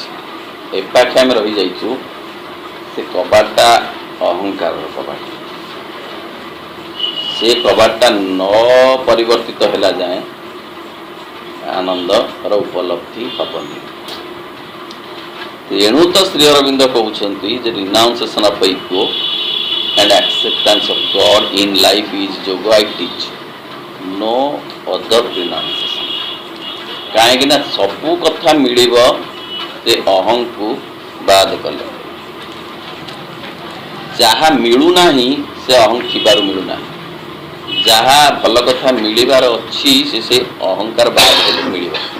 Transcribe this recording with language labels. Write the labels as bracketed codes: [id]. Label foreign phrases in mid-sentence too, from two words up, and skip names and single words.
[or] ଏପାଖେ ଆମେ ରହିଯାଇଛୁ, ସେ କବାଟଟା ଅହଙ୍କାରର କବାଟ। ସେ କବାଟଟା ନ ପରିବର୍ତ୍ତିତ ହେଲା ଯାଏଁ ଆନନ୍ଦର ଉପଲବ୍ଧି ହେବନି। ତେଣୁ ତ ଶ୍ରୀ ଅରବିନ୍ଦ କହୁଛନ୍ତି ଯେ [en] renunciation of ego and acceptance of God in life is yoga I teach, no other renunciation। [or] କାହିଁକି ନା ସବୁ କଥା ମିଳିବ ସେ ଅହଂକୁ ବାଦ କଲେ। ଯାହା ମିଳୁନାହିଁ ସେ ଅହଂ ଥିବାରୁ ମିଳୁନାହିଁ। ଯାହା ଭଲ କଥା ମିଳିବାର ଅଛି ସେ ଅହଙ୍କାର ବାଦ ହେଲେ ମିଳିବ।